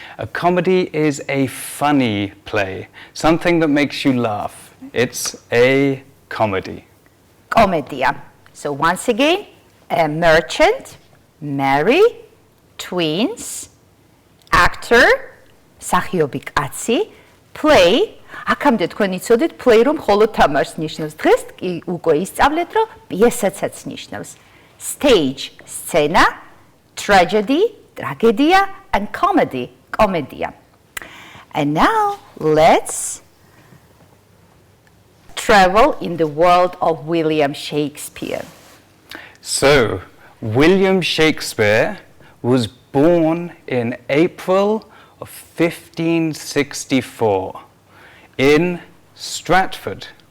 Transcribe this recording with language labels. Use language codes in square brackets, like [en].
[en] A comedy is a funny play, something that makes you laugh. It's a comedy. [ka] Comedia. [en] So once again, a merchant, marry, twins, actor, [ka] მსახიობი კაცი, [en] play. [ka] აქამდე თქვენ იცოდით play რომ მხოლოდ თამაშს ნიშნავს. დღეს კი უკვე ისწავლეთ რომ პიესაცაც ნიშნავს. [en] Stage, სცენა, tragedy, ტრაგედია, and comedy, კომედია. And now let's travel in the world of William Shakespeare. So, William Shakespeare was born in April of 1564 in Stratford.